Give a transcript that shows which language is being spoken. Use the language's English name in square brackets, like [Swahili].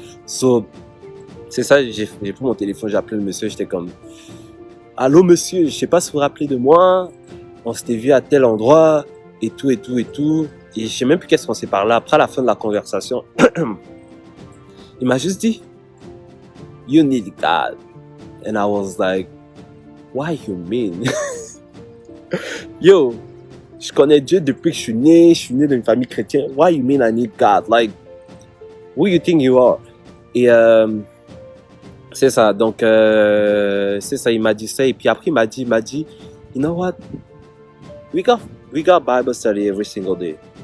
[French] So c'est ça, j'ai pris mon téléphone, j'ai appelé le monsieur, j'étais comme allô monsieur, je sais pas si vous vous rappelez de moi, on s'était vu à tel endroit et tout et tout et tout. Et je sais même plus qu'est-ce qu'on s'est parlé après à la fin de la conversation. Il m'a juste dit [English] you need God. And I was like why you mean? [French] Yo, je connais Dieu depuis que je suis né dans une famille chrétienne. [English] Why you mean I need God? Like, who you think you are? [French] Et c'est ça, donc c'est ça, il m'a dit ça. Et puis après, il m'a dit, [English] you know what? We got Bible study every single day.